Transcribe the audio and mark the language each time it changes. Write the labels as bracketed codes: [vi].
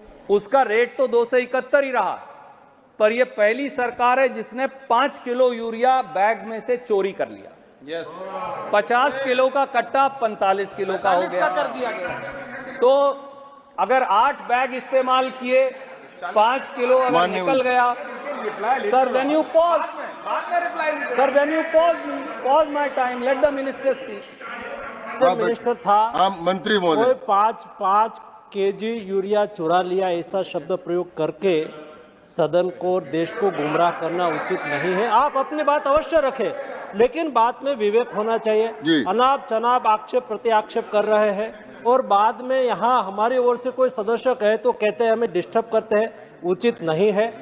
[hi] उसका रेट तो 271 ही रहा। पर ये पहली सरकार है जिसने 5 किलो यूरिया बैग में से चोरी कर लिया। 50 किलो का कट्टा 45 किलो का हो गया। कर दिया गया। तो अगर 8 बैग इस्तेमाल किए, 5 किलो अगर निकल गया। [en] Sir, when you pause, sir, when you pause my time, let the minister speak. [hi] Minister था, मंत्री कोई महोदय, 5 केजी यूरिया चुरा लिया ऐसा शब्द प्रयोग करके सदन को और देश को गुमराह करना उचित नहीं है। आप अपनी बात अवश्य रखें, लेकिन बात में विवेक होना चाहिए। अनाप शनाप आक्षेप प्रति आक्षेप कर रहे हैं और बाद में यहाँ हमारी ओर से कोई सदस्य कहे तो कहते हैं हमें डिस्टर्ब करते हैं, उचित नहीं है।